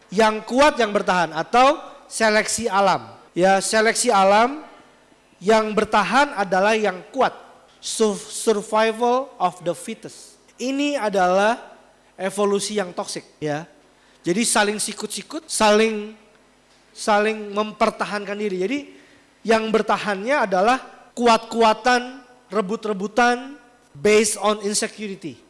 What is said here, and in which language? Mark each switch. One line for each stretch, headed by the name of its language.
Indonesian: Yang kuat yang bertahan atau seleksi alam. Ya, seleksi alam yang bertahan adalah yang kuat.
English: Survival of the fittest.
Indonesian: Ini adalah evolusi yang toksik ya. Jadi saling sikut-sikut, saling mempertahankan diri. Jadi yang bertahannya adalah kuat-kuatan, rebut-rebutan
English: based on insecurity.